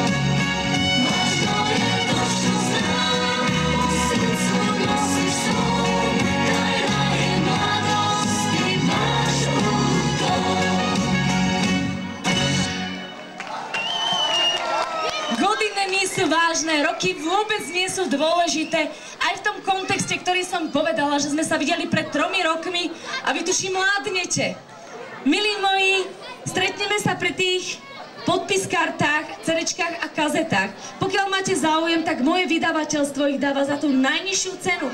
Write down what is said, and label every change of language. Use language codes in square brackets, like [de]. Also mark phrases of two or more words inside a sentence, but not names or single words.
[hr] Važno je to što znam, u srcu nosiš svom, tajna je mladost i važno u tom. Godine nisu vážne, [sk] roky vôbec nie sú dôležité. Aj v tom kontexte, ktorý som povedala, že sme sa videli pred 3 rokmi a vy tuším mládnete. Milí moji, stretneme sa pri tých podpiskartách, cerečkách a kazetách. Pokiaľ máte záujem, tak moje vydavateľstvo ich dáva za tú najnižšiu cenu.